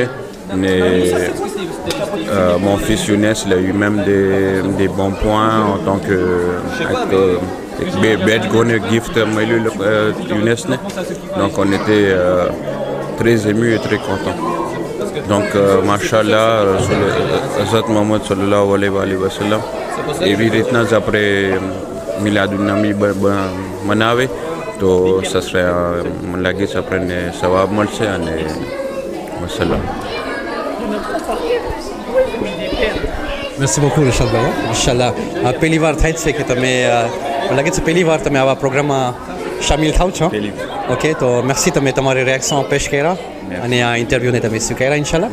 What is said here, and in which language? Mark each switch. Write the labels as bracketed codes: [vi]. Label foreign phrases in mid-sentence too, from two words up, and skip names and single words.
[fr] Mais mon fils Younes, il a eu même des bons points en tant que gift Younes. Donc on était très émus et très contents. [ar] Donc ما شاء الله، حضرة محمد صلى الله عليه وسلم, [gu] એવી રીતના જ આપણે મિલાદુન નબી મનાવે તો [fr] ça serait [gu] મને લાગે છે આપણને સવાબ મળશે, અને વસલામ। [fr] Merci beaucoup [gu] Rishadભાઈ, માશાલ્લાહ પહેલી વાર થાય છે કે તમે લાગે છે પહેલી વાર તમે આવા પ્રોગ્રામમાં શામિલ થાવ છો। ઓકે, તો મેર્સી તમે તમારી રિએક્શન પેશ કર્યા અને આ ઇન્ટરવ્યૂને તમે સ્વીકાર્યા ઇન્શાલ્લાહ।